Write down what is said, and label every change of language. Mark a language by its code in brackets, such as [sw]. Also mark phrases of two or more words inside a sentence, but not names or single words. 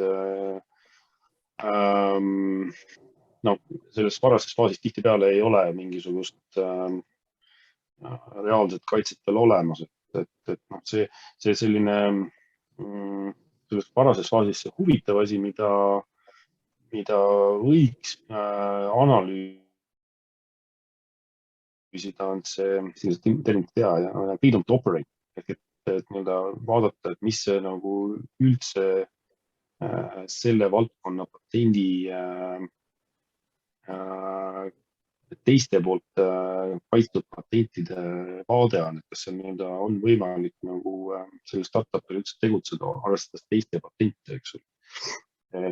[et] selles varases faasis tihtipeale ei ole mingisugust reaalset kaitset veel olemas, et see selline selles varases faasis see huvitav asi, mida võiks analüüsida, on see terminit tea ja [en] freedom to operate, [et] et nii-öelda vaadata, et mis see nagu üldse selle valdkonna patendi teiste poolt kaitstud patentide vaade on, et kas see nii-öelda on võimalik nagu selle startupil üldse tegutseda, arvestades teiste patente, eks ole.